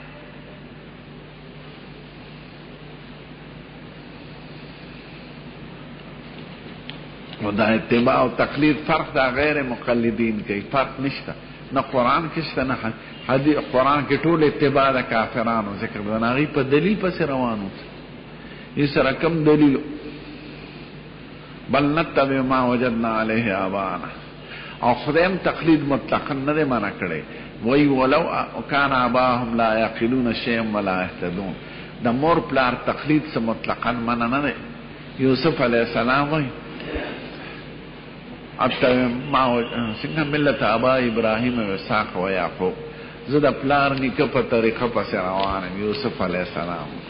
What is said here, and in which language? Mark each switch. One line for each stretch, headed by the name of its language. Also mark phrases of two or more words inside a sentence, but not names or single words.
Pashto: و دا اتباع او تقلید فرق دا غیر مقلدین کوي، فرق نشته. نه قرآن کې شته نه حدیث. قرآن کې ټول اتباع د کافرانو ذکر دی، هغوی په دلیل پسې روانو یې سره کم دلیل
Arabic: بل نتبع ما وجدنا علیه آباءنا.
Pashto: او خدایم تقلید مطلقا نه دی منع کړی، وی
Arabic: ولو کان آباءهم لا یعقلون شیئا ولا یهتدون.
Pashto: د مور پلار تقلید سے مطلقا منع نه دی. یوسف علیہ السلام وی
Arabic: اتبع ما
Pashto: څنګه
Arabic: ملت آباء ابراهیم و اسحاق و یعقوب،
Pashto: زه د پلار نیکه په طریقه پسې روان یم. یوسف علیہ السلام.